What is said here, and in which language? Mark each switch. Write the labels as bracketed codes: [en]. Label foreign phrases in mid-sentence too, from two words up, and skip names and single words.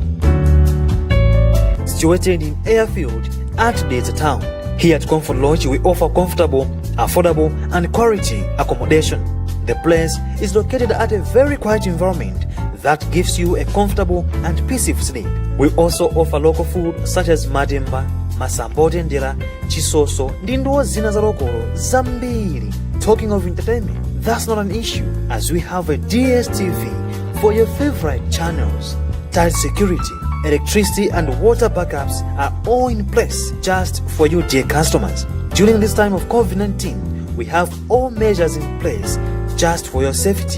[en] Situated in Airfield at Desert Town. Here at Comfort Lodge, we offer comfortable, affordable, and quality accommodation. The place is located at a very quiet environment that gives you a comfortable and peaceful sleep. We also offer local food such as madimba, masambote ndela, chisoso, [ny] ndindo zina za lokolo zambiri. [en] Talking of entertainment, that's not an issue as we have a DSTV for your favorite channels. Tight security, electricity and water backups are all in place just for you dear customers. During this time of COVID-19, we have all measures in place just for your safety.